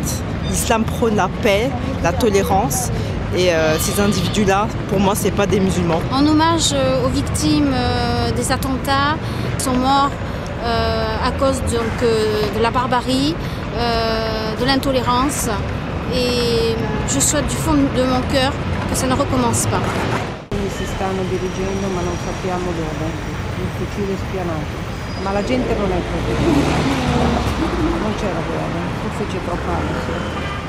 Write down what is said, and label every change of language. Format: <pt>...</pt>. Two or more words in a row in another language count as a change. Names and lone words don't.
<fr>L'islam prône la paix, la tolérance et ces individus-là, pour moi, c'est pas des musulmans. En hommage aux victimes des attentats qui sont morts à cause de la barbarie, de l'intolérance. Et je souhaite du fond de mon cœur que ça ne recommence pas.</fr> <it>Si stanno dirigendo ma non sappiamo dove, il fucile spianato. Ma la gente non è così. Non c'è la guerra, forse c'è troppa ansia.</it>